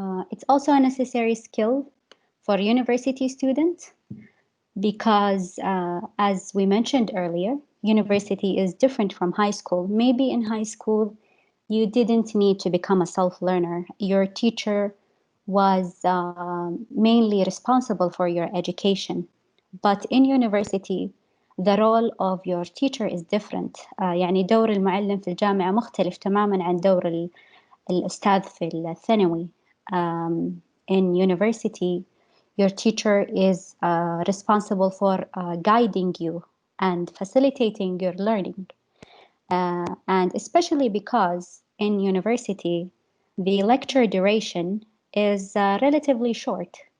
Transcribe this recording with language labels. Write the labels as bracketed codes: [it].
[en] It's also a necessary skill for university students because, as we mentioned earlier, university is different from high school. Maybe in high school, you didn't need to become a self-learner. Your teacher was mainly responsible for your education. But in university, the role of your teacher is different. [ar] يعني دور المعلم في الجامعة مختلف تماما عن دور الأستاذ في الثانوي. [en] In university, your teacher is responsible for guiding you and facilitating your learning. And especially because in university, the lecture duration is relatively short.